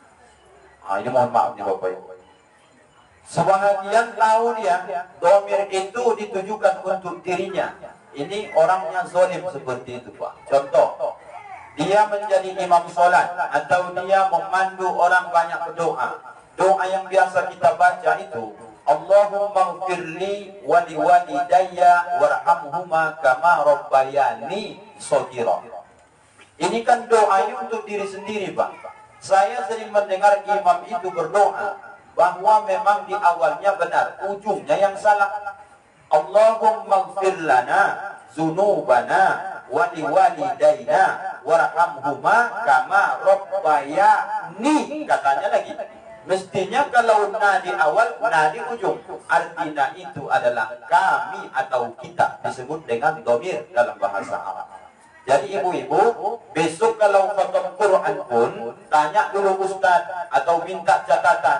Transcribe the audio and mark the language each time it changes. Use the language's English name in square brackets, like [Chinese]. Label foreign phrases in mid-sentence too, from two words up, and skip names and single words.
[Indonesian] Ini mohon maaf nih bapak ibu. Sebahagian tahu dia domir itu ditujukan untuk dirinya. Ini orangnya zalim seperti itu pak. Contoh, dia menjadi imam solat atau dia memandu orang banyak berdoa. Doa yang biasa kita baca itu, [Arabic] اللهم اغفر لي ولوالدي وارحمهما كما ربياني صغيرا. [Indonesian] Ini kan doanya untuk diri sendiri pak. Saya sering mendengar imam itu berdoa bahwa memang di awalnya benar, ujungnya yang salah. [Arabic] اللهم اغفر لنا ذنوبنا ولوالدينا وارحمهما كما ربياني, [Indonesian] katanya lagi. Mestinya kalau na di awal, na di ujung. Artinya itu adalah kami atau kita, disebut dengan dhamir dalam bahasa Arab. Jadi ibu-ibu, besok kalau khatam Quran pun, tanya dulu Ustaz atau minta catatan.